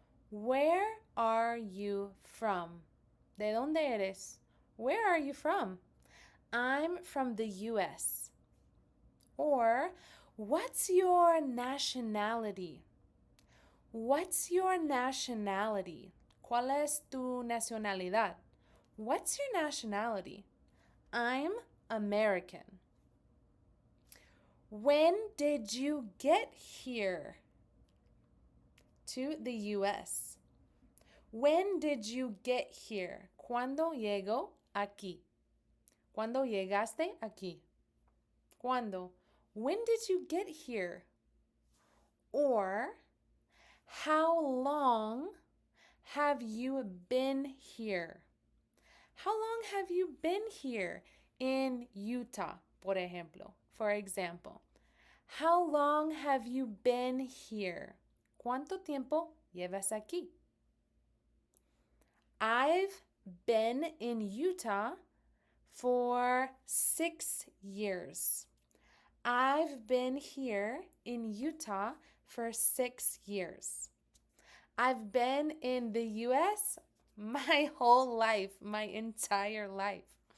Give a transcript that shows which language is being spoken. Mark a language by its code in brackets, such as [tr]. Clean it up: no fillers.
[en] Where are you from? [es] ¿De dónde eres? [en] Where are you from? I'm from the US. Or, what's your nationality? What's your nationality? [es] ¿Cuál es tu nacionalidad? [en] What's your nationality? I'm American. When did you get here to the US? When did you get here? [es] ¿Cuándo llegó aquí? ¿Cuándo llegaste aquí? ¿Cuándo? [en] When did you get here? Or, how long have you been here? How long have you been here in Utah, [es] por ejemplo? [en] For example, how long have you been here? [es] ¿Cuánto tiempo llevas aquí? [en] I've been in Utah for 6 years. I've been here in Utah for 6 years. I've been in the US my whole life, my entire life.